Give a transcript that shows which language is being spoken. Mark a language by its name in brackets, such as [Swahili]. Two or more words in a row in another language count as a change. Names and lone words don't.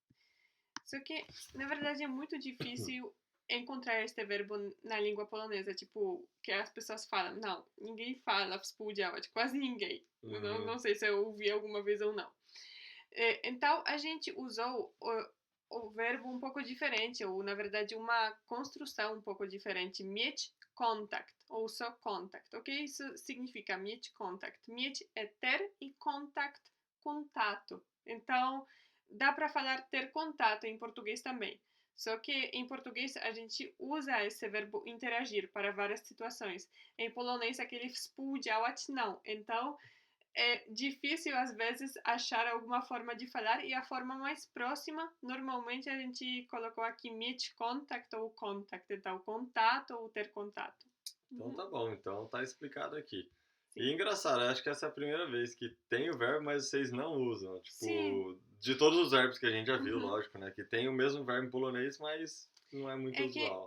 [Portuguese] Só que, na verdade, é muito difícil encontrar este verbo na língua polonesa. Tipo, que as pessoas falam. Não, ninguém fala współdziałać, quase ninguém. Não sei se eu ouvi alguma vez ou não. Então, a gente usou o verbo um pouco diferente, ou na verdade, uma construção um pouco diferente. [Polish] Mieć kontakt, [Portuguese] ou só contact. O que isso significa, [Polish] mieć kontakt? [Portuguese] Mieć é ter e contact, contato. Então, dá para falar ter contato em português também. Só que em português a gente usa esse verbo interagir para várias situações. Em polonês, aquele współdziałać não. Então, é difícil às vezes achar alguma forma de falar e a forma mais próxima, normalmente a gente colocou aqui [Polish] mieć kontakt [Portuguese] ou contact, então contato ou ter contato. Então tá bom, então tá explicado aqui. Sim. E engraçado, eu acho que essa é a primeira vez que tem o verbo, mas vocês não usam. Sim. Tipo, de todos os verbos que a gente já viu, Uhum. lógico, né? Que tem o mesmo verbo em polonês, mas não é muito usual.